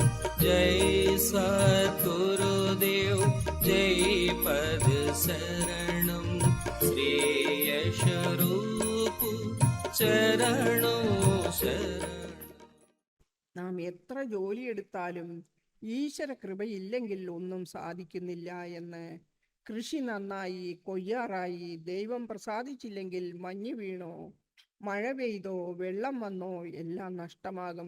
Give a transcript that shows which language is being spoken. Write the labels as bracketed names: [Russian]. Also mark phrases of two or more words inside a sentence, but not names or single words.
[Sanskrit] जय सद्गुरुदेव जय पद शरणं श्री स्वरूप चरणों शरणं। [Malayalam] നാം എത്ര ജോലിയെടുത്താലും ഈശ്വര കൃപയില്ലെങ്കിൽ ഒന്നും സാധിക്കുന്നില്ല എന്ന്. കൃഷി നന്നായി കൊയ്യാറായി, ദൈവം പ്രസാദിച്ചില്ലെങ്കിൽ മഞ്ഞ് വീണോ, മഴ പെയ്തോ, വെള്ളം വന്നോ എല്ലാം നഷ്ടമാകും.